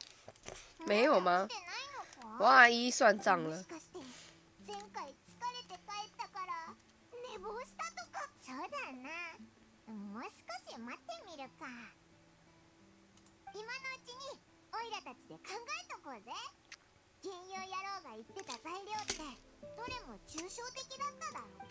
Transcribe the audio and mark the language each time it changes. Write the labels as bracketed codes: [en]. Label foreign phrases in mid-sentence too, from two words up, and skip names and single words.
[zh] 没有吗？ [ja] 来てないのか？ [zh] 王阿姨算账了。 [ja] もしかして前回疲れて帰ったから寝坊したとか？そうだな。もう少し待ってみるか。今のうちにオイラたちで考えとこうぜ。金融野郎が言ってた材料ってどれも抽象的だっただろう。